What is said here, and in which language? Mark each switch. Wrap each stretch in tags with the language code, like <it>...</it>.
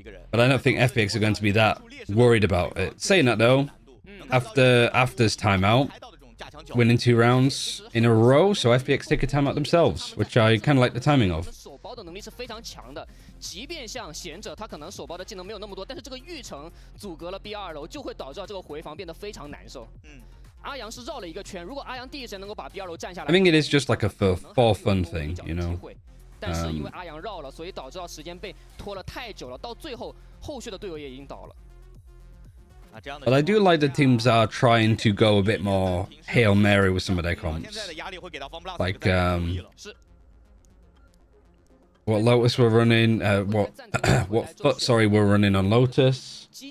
<en>But I don't think FPX are going to be that worried about it. Saying that though, after's timeout, winning 2 rounds in a row, so FPX take a timeout themselves, which I kind of like the timing of.</en> <zh>包的能力是非常强的，即便像贤者，他可能手包的技能没有那么多，但是这个玉城阻隔了 B2 楼，就会导致这个回防变得非常难受。阿阳是绕了一个圈，如果阿阳第一时间能够把 B2 楼占下来</zh> <en>I think it is just like a for fun thing, you know.</en> <zh>但是因为阿阳绕了，所以导致到时间被拖了太久了，到最后后续的队友也已经倒了。</zh> <en>But I do like that teams are trying to go a bit more Hail Mary with some of their comps. Like, what Lotus were running, what Foot, sorry, were running on Lotus.</en>